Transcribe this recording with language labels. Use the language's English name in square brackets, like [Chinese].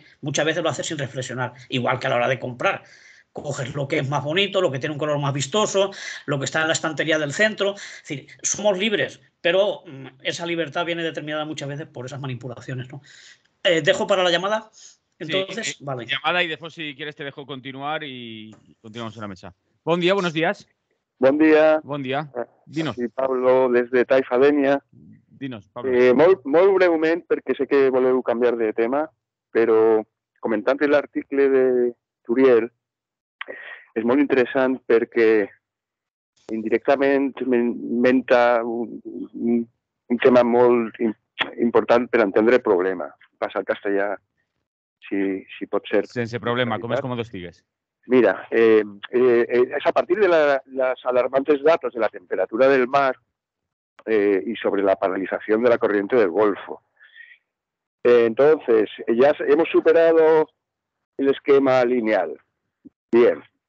[Spanish] Muchas veces lo haces sin reflexionar, igual que a la hora de comprar. Coges lo que es más bonito, lo que tiene un color más vistoso, lo que está en la estantería del centro. Es decir, somos libres, pero esa libertad viene determinada muchas veces por esas manipulaciones, ¿no? Dejo para la llamada. Entonces, sí, vale. Llamada, y después, si quieres, te dejo continuar y continuamos en la mesa. Buen día, buenos días. [Catalan] Bon dia. Bon dia. [Spanish] Dinos. [Catalan] Sí, Pablo, des de Taifadènia. [Spanish] Dinos, Pablo. [Catalan] Molt breument, perquè sé que voleu canviar de tema, però comentant l'article de Turiel, és molt interessant perquè indirectament menta un tema molt important per entendre el problema. Passa al castellà, si pot ser. Sense problema, com és com ho destigues? [Spanish] Mira, es a partir de las alarmantes datos de la temperatura del mar y sobre la paralización de la corriente del Golfo. Entonces, ya hemos superado el esquema lineal. Bien.